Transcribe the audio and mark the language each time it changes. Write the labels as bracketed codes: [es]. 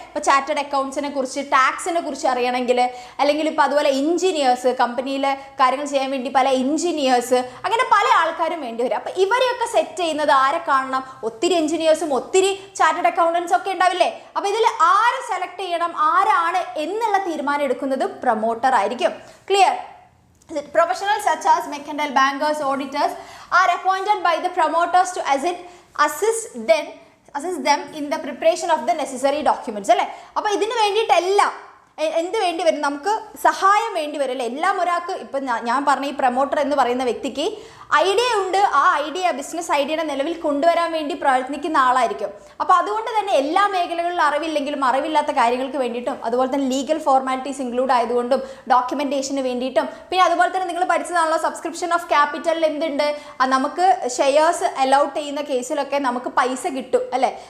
[ml] ഇപ്പോൾ ചാർട്ടേഡ് അക്കൗണ്ട്സിനെ കുറിച്ച്, ടാക്സിനെ കുറിച്ച് അറിയണമെങ്കിൽ, അല്ലെങ്കിൽ ഇപ്പോൾ അതുപോലെ എഞ്ചിനീയേഴ്സ്, കമ്പനിയിലെ കാര്യങ്ങൾ ചെയ്യാൻ വേണ്ടി പല എഞ്ചിനീയേഴ്സ്, അങ്ങനെ പല ആൾക്കാരും വേണ്ടി വരും. അപ്പോൾ ഇവരെയൊക്കെ സെറ്റ് ചെയ്യുന്നത് ആരെ കാണണം, ഒത്തിരി എഞ്ചിനീയേഴ്സും ഒത്തിരി ചാർട്ടേഡ് അക്കൗണ്ടൻസ് ഒക്കെ ഉണ്ടാവില്ലേ. അപ്പോൾ ഇതിൽ ആരെ സെലക്ട് ചെയ്യണം, ആരാണ് എന്നുള്ള തീരുമാനം എടുക്കുന്നത് പ്രൊമോട്ടർ ആയിരിക്കും. Clear. [en] Professionals such as mercantile bankers, auditors are appointed by the promoters to assist them in the preparation of the necessary documents അല്ലേ. [ml] അപ്പോൾ ഇതിന് വേണ്ടിയിട്ടെല്ലാം എന്ത് വേണ്ടി വരും, നമുക്ക് സഹായം വേണ്ടി വരും അല്ലേ. എല്ലാം ഒരാൾക്ക്, ഇപ്പം ഞാൻ പറഞ്ഞ ഈ പ്രൊമോട്ടർ എന്ന് പറയുന്ന വ്യക്തിക്ക് ഐഡിയ ഉണ്ട്, ആ ഐഡിയ ബിസിനസ് ഐഡിയയുടെ നിലവിൽ കൊണ്ടുവരാൻ വേണ്ടി പ്രയത്നിക്കുന്ന ആളായിരിക്കും. അപ്പോൾ അതുകൊണ്ട് തന്നെ എല്ലാ മേഖലകളിലും അറിവില്ലെങ്കിലും അറിവില്ലാത്ത കാര്യങ്ങൾക്ക് വേണ്ടിയിട്ടും, അതുപോലെ തന്നെ ലീഗൽ ഫോർമാലിറ്റീസ് ഇൻക്ലൂഡ് ആയതുകൊണ്ടും ഡോക്യുമെൻറ്റേഷന് വേണ്ടിയിട്ടും, പിന്നെ അതുപോലെ തന്നെ നിങ്ങൾ പഠിച്ചതാണല്ലോ സബ്സ്ക്രിപ്ഷൻ ഓഫ് ക്യാപിറ്റലിൽ എന്തുണ്ട്, നമുക്ക് ഷെയർസ് അലൗട്ട് ചെയ്യുന്ന കേസിലൊക്കെ നമുക്ക് പൈസ കിട്ടും അല്ലേ.